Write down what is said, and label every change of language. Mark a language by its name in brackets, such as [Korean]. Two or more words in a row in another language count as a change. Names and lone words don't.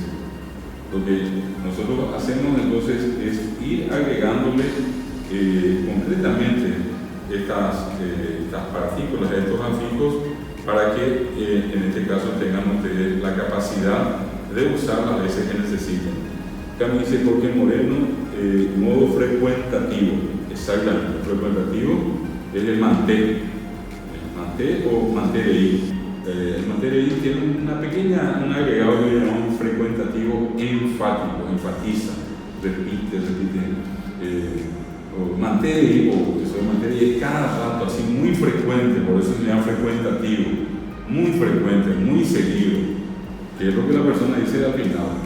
[Spanish] Lo que nosotros hacemos entonces es ir agregándole concretamente estas partículas, estos afijos, para que en este caso tengan ustedes la capacidad de usar las veces que necesiten. También dice Jorge Moreno, modo frecuentativo, exactamente, frecuentativo es el manté o manté-i. El manté-i tiene un agregado que llamamos frecuentativo enfático, enfatiza, repite, o manté-i, o eso de manté-i es cada rato, así muy frecuente, por eso se llama frecuentativo, muy frecuente, muy seguido, que es lo que la persona dice al final.